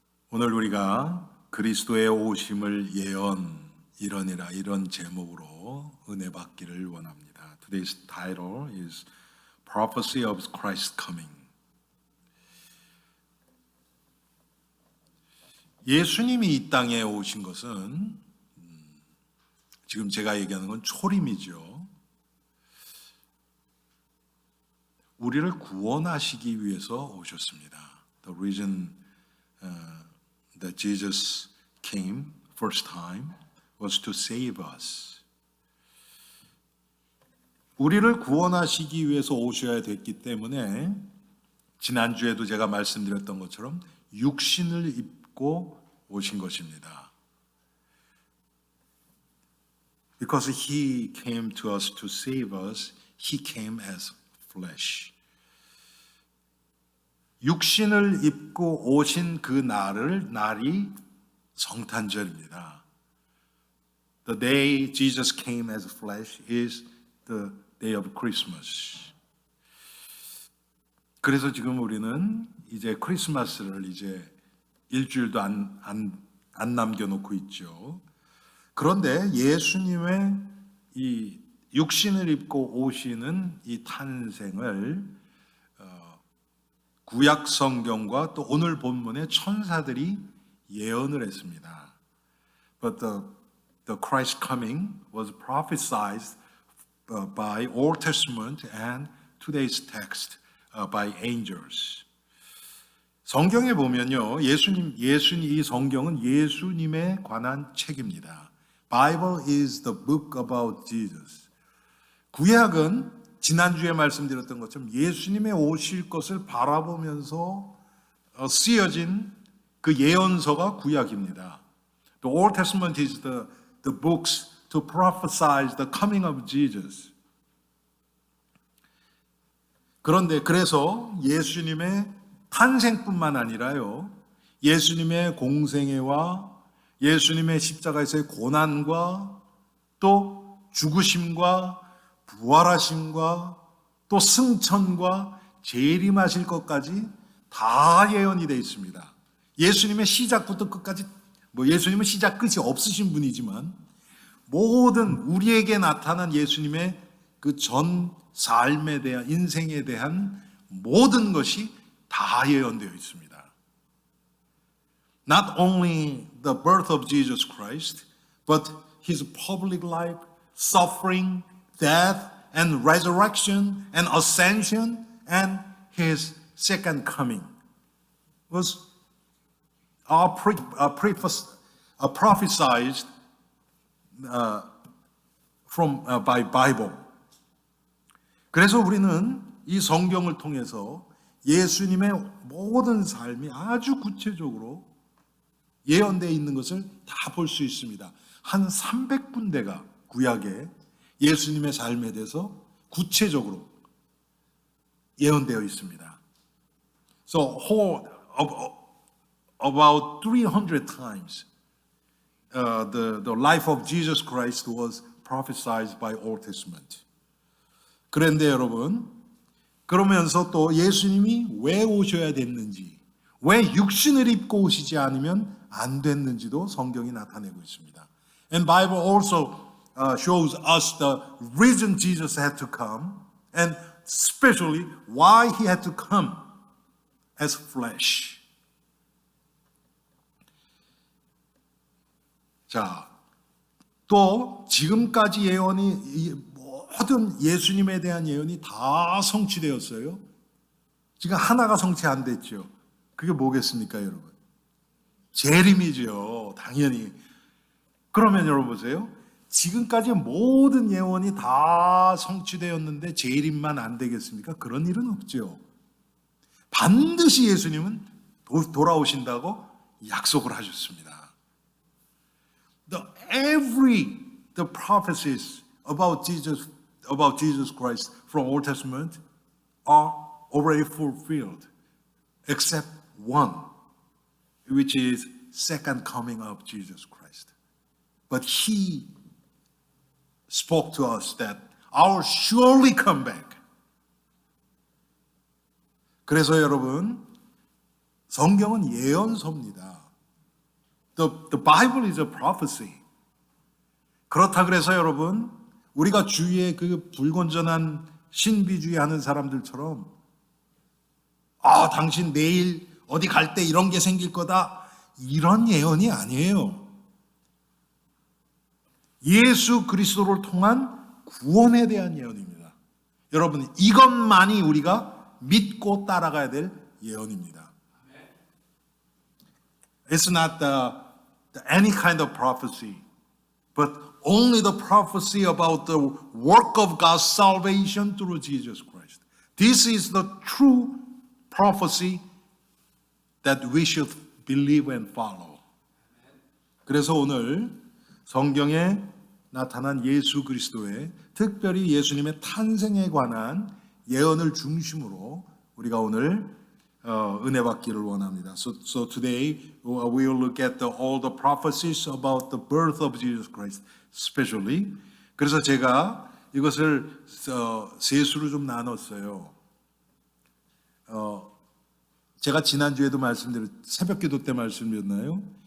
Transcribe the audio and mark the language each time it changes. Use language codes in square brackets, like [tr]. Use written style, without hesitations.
[ko] 오늘 우리가 그리스도의 오심을 예언이러니라 이런 제목으로 은혜 받기를 원합니다. [en] Today's title is Prophecy of Christ's Coming. [ko] 예수님이 이 땅에 오신 것은 지금 제가 얘기하는 건 초림이죠. 우리를 구원하시기 위해서 오셨습니다. [en] The reason that Jesus came first time was to save us. [ko] 우리를 구원하시기 위해서 오셔야 됐기 때문에 지난주에도 제가 말씀드렸던 것처럼 육신을 입고 오신 것입니다. [en] Because he came to us to save us, he came as flesh. [ko] 육신을 입고 오신 그 날이 성탄절입니다. [en] The day Jesus came as flesh is the day of Christmas. [ko] 그래서 지금 우리는 이제 크리스마스를 이제 일주일도 안 남겨놓고 있죠. 그런데 예수님의 이 육신을 입고 오시는 이 탄생을 구약 성경과 또 오늘 본문의 천사들이 예언을 했습니다. [en] But the Christ coming was prophesied by Old Testament and today's text by angels. [ko] 성경에 보면요, 이 성경은 예수님에 관한 책입니다. [en] Bible is the book about Jesus. [ko] 구약은 지난주에 말씀드렸던 것처럼 예수님의 오실 것을 바라보면서 쓰여진 그 예언서가 구약입니다. [en] The Old Testament is the books to prophesy the coming of Jesus. [ko] 그래서 예수님의 탄생뿐만 아니라요, 예수님의 공생애와 예수님의 십자가에서의 고난과 또 죽으심과 부활하심과 또 승천과 재림하실 것까지 다 예언이 되어 있습니다. 예수님의 시작부터 끝까지, 예수님은 시작 끝이 없으신 분이지만 모든 우리에게 나타난 예수님의 그 전 삶에 대한, 인생에 대한 모든 것이 다 예언되어 있습니다. [en] Not only the birth of Jesus Christ, but his public life, suffering, death and resurrection and ascension and his second coming was prophesied by Bible. [ko] 그래서 우리는 이 성경을 통해서 예수님의 모든 삶이 아주 구체적으로 예언되어 있는 것을 다 볼 수 있습니다. 한 300군데가 구약에 예수님의 삶에 대해서 구체적으로 예언되어 있습니다. [en] So about 300 times the life of Jesus Christ was prophesied by Old Testament. [ko] 그런데 여러분, 그러면서 또 예수님이 왜 오셔야 됐는지, 왜 육신을 입고 오시지 않으면 안 됐는지도 성경이 나타내고 있습니다. [en] And Bible also shows us the reason Jesus had to come, and especially why he had to come as flesh. [ko] 자, 또 지금까지 모든 예수님에 대한 예언이 다 성취되었어요. 지금 하나가 성취 안 됐죠. 그게 뭐겠습니까, 여러분? 재림이죠, 당연히. 그러면 여러분 보세요. 지금까지 모든 예언이 다 성취되었는데 재림만 안 되겠습니까? 그런 일은 없죠. 반드시 예수님은 돌아오신다고 약속을 하셨습니다. [en] The prophecies about Jesus Christ from Old Testament are already fulfilled, except one, which is second coming of Jesus Christ. But he spoke to us that I will surely come back. [ko] 그래서 여러분, 성경은 예언서입니다. [en] The Bible is a prophecy. [ko] 그렇다 그래서 여러분, 우리가 주위에 그 불건전한 신비주의 하는 사람들처럼 당신 내일 어디 갈 때 이런 게 생길 거다. 이런 예언이 아니에요. 예수 그리스도를 통한 구원에 대한 예언입니다. 여러분, 이것만이 우리가 믿고 따라가야 될 예언입니다. [en] It's not any kind of prophecy, but only the prophecy about the work of God's salvation through Jesus Christ. This is the true prophecy that we should believe and follow. [ko] 그래서 오늘 성경에 나타난 예수 그리스도의 특별히 예수님의 탄생에 관한 예언을 중심으로 우리가 오늘 은혜 받기를 원합니다. [en] So today we will look at all the prophecies about the birth of Jesus Christ, especially. [ko] 그래서 제가 이것을 세 수로 좀 나눴어요. 제가 지난주에도 새벽기도 때 말씀드렸나요?